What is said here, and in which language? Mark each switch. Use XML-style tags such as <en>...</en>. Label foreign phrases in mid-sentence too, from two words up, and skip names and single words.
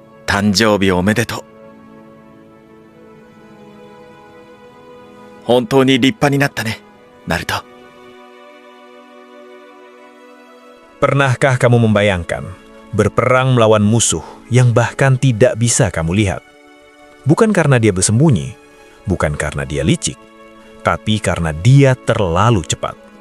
<ja>誕生日おめでとう。本当に立派になったね、ナルト。</ja> <id>Pernahkah kamu membayangkan berperang melawan musuh yang bahkan tidak bisa kamu lihat? Bukan karena dia bersembunyi, bukan karena dia licik, tapi karena dia terlalu cepat.</id>